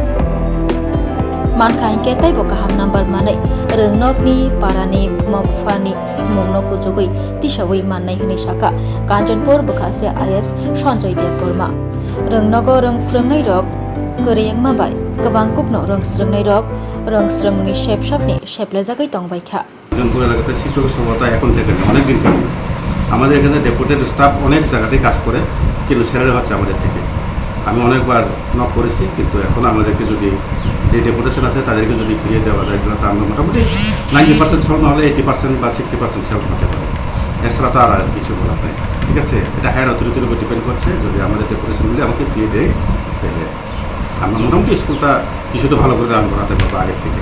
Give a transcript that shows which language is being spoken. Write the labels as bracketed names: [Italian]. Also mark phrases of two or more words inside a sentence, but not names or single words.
[Kok Borok] mankainke taibo kaham number manai reng nokni parani mopfani mungno kujogoi tisawai mannai hini saka Kanjotpur Bukhaste IS Sanjay Deborma reng nogo reng frengnaI rok koreyangma bai gobang kukno reng srengnaI rok reng srengni shepshapni sheplajagai tongbaikha [Bangla] জনপুর এলাকাতে শিক্ষক সভা এখন থেকে অনেক দিন থেকে আমাদের এখানে [English] deputed staff [Bangla] অনেক জায়গাতেই কাজ করে কিন্তু স্যালারি হচ্ছে আমাদের থেকে আমি অনেকবার নক করেছি কিন্তু এখন আমাদেরকে যদি যে ডেপুটেশন আছে তাদেরকে যদি ফিরিয়ে দেওয়া যায় তাহলে আমরা মোটামুটি 90% সল নাহলে 80% বা 60% সেল হতে পারে এছাড়া তো আর কিছু বলার নেই ঠিক আছে এটা [English] higher authorityr [Bangla] উপর ডিপেন্ড করছে যদি আমাদের ডেপুটেশনগুলি আমাকে ফিরিয়ে দেয় তাহলে আমরা মোটামুটি স্কুলটা কিছুটা ভালো করে রান করাতে পারবো আগের থেকে